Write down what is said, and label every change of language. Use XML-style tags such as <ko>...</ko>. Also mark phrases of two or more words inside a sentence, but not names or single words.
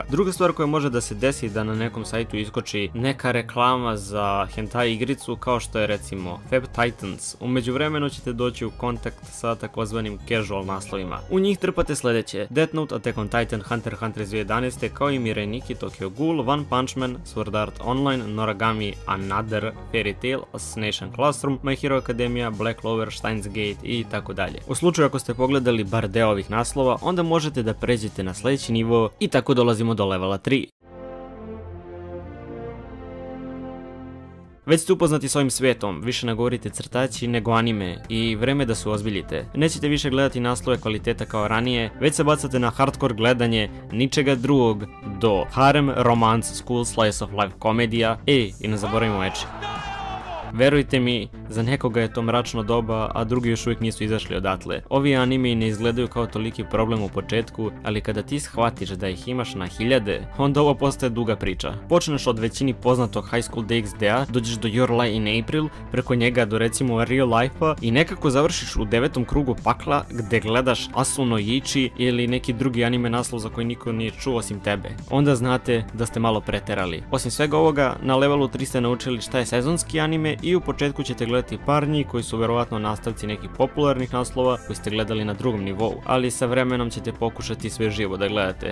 <sr>Druga stvar koja može da se desi da na nekom sajtu iskoči neka reklama za hentai igricu kao što je recimo Fab Titans. U međuvremenu ćete doći u kontakt sa takozvanim casual naslovima. U njih trpate sledeće: Death Note, Attack on Titan, Hunter x Hunter iz 2011, kao i Mirai Nikki, Tokyo Ghoul, One Punch Man, Sword Art Online, Noragami Another, Fairy Tail, Assassination Classroom, My Hero Academia, Black Clover, Steins Gate i tako dalje. U slučaju ako ste pogledali bar deo ovih naslova, onda možete da pređete na sledeći nivo i tako dolazimo do levela 3. Već ste upoznati s ovim svetom, više ne govorite crtaći nego anime i vreme da se uozbiljite. Nećete više gledati naslove kvaliteta kao ranije, već se bacate na hardcore gledanje ničega drugog do harem,</sr> <en>romance, school slice of life</en> <sr>komedija, i ne zaboravimo eči. Verujte mi, za nekoga je to mračno doba, a drugi još uvijek nisu izašli odatle. Ovi anime ne izgledaju kao toliki problem u početku, ali kada ti shvatiš da ih imaš na hiljade, onda ovo postaje duga priča. Počneš od većini poznatog High School DxD-a, dođeš do Your Lie in April, preko njega do recimo Real Life-a i nekako završiš u 9. krugu pakla gde gledaš Asu no Ichi ili neki drugi anime naslov za koji niko nije čuo osim tebe. Onda znate da ste malo preterali. Osim svega ovoga, na levelu 3 ste naučili šta je sezonski anime i u početku ćete gledati par njih koji su verovatno nastavci nekih popularnih naslova koji ste gledali na drugom nivou, ali sa vremenom ćete pokušati sve živo da gledate.</sr>